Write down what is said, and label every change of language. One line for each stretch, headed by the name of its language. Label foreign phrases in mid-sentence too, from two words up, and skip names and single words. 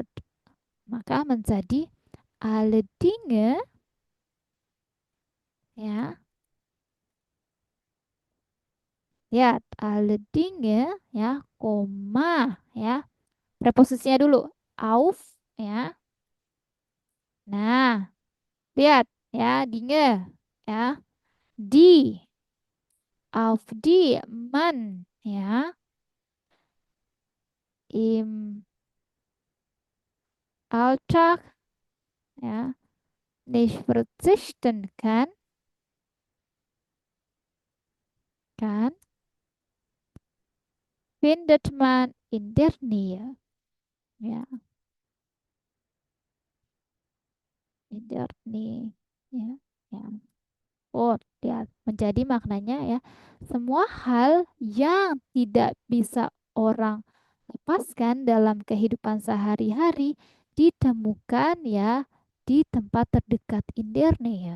Indonesian: Maka menjadi
German: ale dinge
Indonesian: ya. Lihat,
German: alle Dinge
Indonesian: ya, koma ya. Preposisinya dulu. Auf ya. Nah, lihat ya, Dinge ya.
German: Die, auf die man ya. Im Alltag ya. Nicht verzichten kann, findet man in der Nähe. Ya, in der Nähe.
Indonesian: Ya, ya. Oh, lihat. Menjadi maknanya ya, semua hal yang tidak bisa orang lepaskan dalam kehidupan sehari-hari ditemukan ya di tempat terdekat indernya ya.